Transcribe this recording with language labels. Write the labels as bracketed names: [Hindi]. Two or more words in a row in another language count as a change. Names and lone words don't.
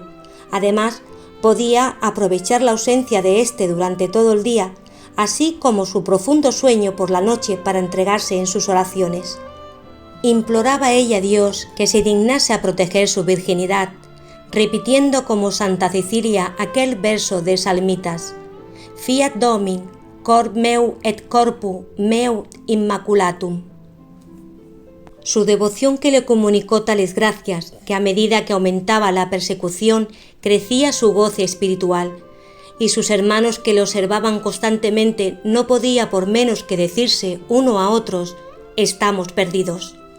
[Spanish] Además, podía aprovechar la ausencia de éste durante todo el día, así como su profundo sueño por la noche para entregarse en sus oraciones. Imploraba ella a Dios que se dignase a proteger su virginidad, repitiendo como Santa Cecilia aquel verso de Salmitas: [Latin] Fiat Domin, cor meu et corpu meu immaculatum. [Spanish] Su devoción que le comunicó tales gracias que a medida que aumentaba la persecución crecía su goce espiritual, y sus hermanos que le observaban constantemente no podía por menos que decirse uno a otros: estamos perdidos.